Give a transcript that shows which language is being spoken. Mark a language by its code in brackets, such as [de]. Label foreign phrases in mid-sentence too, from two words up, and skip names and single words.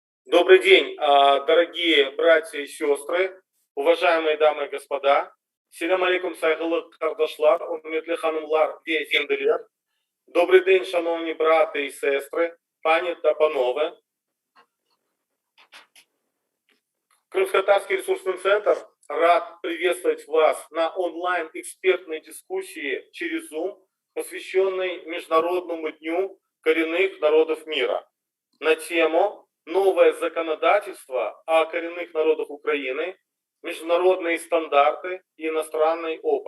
[ru] Добрый день, дорогие братья и сестры, уважаемые дамы и господа. [crh] Селям алейкум сайгылы кардашлар, уметлі ханымлар, веефенділер. [ru] Добрый день, [uk] шановні брати і сестри, пані та панове. [ru] Крымско-татарский ресурсный центр рад приветствовать вас на онлайн-экспертной дискуссии через Zoom, посвященной Международному дню коренных народов мира, на тему «Новое законодательство о коренных народах Украины, международные стандарты и иностранный опыт».